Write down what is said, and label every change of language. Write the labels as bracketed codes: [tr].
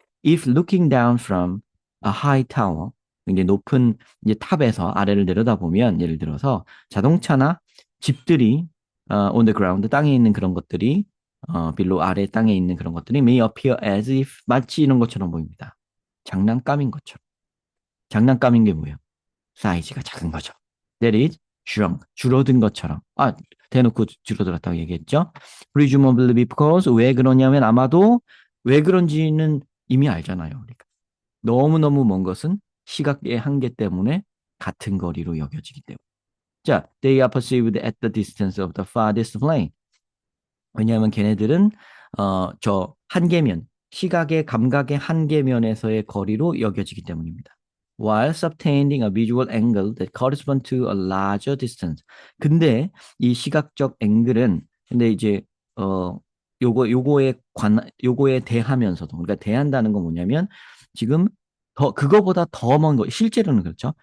[en] If looking down from a high tower, [ko] 굉장히 높은 이제 탑에서 아래를 내려다보면, 예를 들어서 자동차나 집들이 [en] on the ground, [ko] 땅에 있는 그런 것들이 below, 아래 땅에 있는 그런 것들이 [en] may appear as if, [ko] 마치 이런 것처럼 보입니다. 장난감인 것처럼. 장난감인 게 뭐예요? 사이즈가 작은 거죠. [en] That is shrunk, [ko] 줄어든 것처럼. 대놓고 줄어들었다고 얘기했죠. [en] Presumably because, [ko] 왜 그러냐면 아마도 왜 그런지는 이미 알잖아요. 우리가. 너무너무 먼 것은 시각의 한계 때문에 같은 거리로 여겨지기 때문에. [en] 자, they are perceived at the distance of the farthest plane. [ko] 왜냐하면 걔네들은 저 한계면, 시각의 감각의 한계면에서의 거리로 여겨지기 때문입니다. [en] While subtending a visual angle that corresponds to a larger distance. [ko] 근데 이 시각적 앵글은, 근데 이제 어 요거에 대하면서도, 그러니까 대한다는 건 뭐냐면 지금 그거보다 더 먼 실제로는 그렇죠.